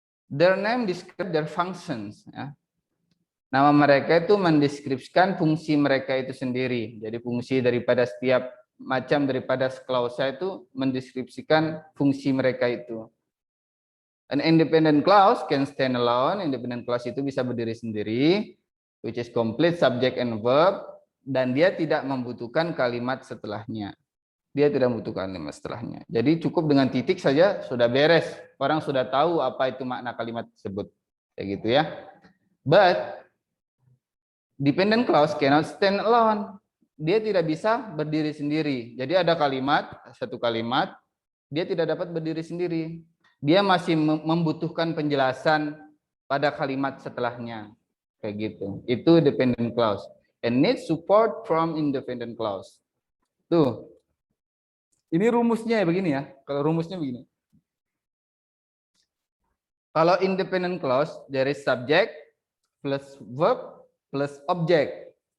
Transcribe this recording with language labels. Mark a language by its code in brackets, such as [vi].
[en] Their name describe their functions. [id] Ya. Nama mereka itu mendeskripsikan fungsi mereka itu sendiri. Jadi fungsi daripada setiap macam daripada klausa itu mendeskripsikan fungsi mereka itu. [en] An independent clause can stand alone. [id] Independent clause itu bisa berdiri sendiri, [en] which is complete subject and verb, [id] dan dia tidak membutuhkan kalimat setelahnya. Dia tidak membutuhkan kalimat setelahnya. Jadi cukup dengan titik saja sudah beres. Orang sudah tahu apa itu makna kalimat tersebut. Kayak gitu ya. [en] But dependent clause cannot stand alone. [id] Dia tidak bisa berdiri sendiri. Jadi ada kalimat, satu kalimat, dia tidak dapat berdiri sendiri. Dia masih membutuhkan penjelasan pada kalimat setelahnya. Kayak gitu. Itu dependent clause. [en] And need support from independent clause. [id] Tuh. Ini rumusnya ya begini ya. Kalau rumusnya begini. Kalau [en] independent clause, there is subject plus verb plus object.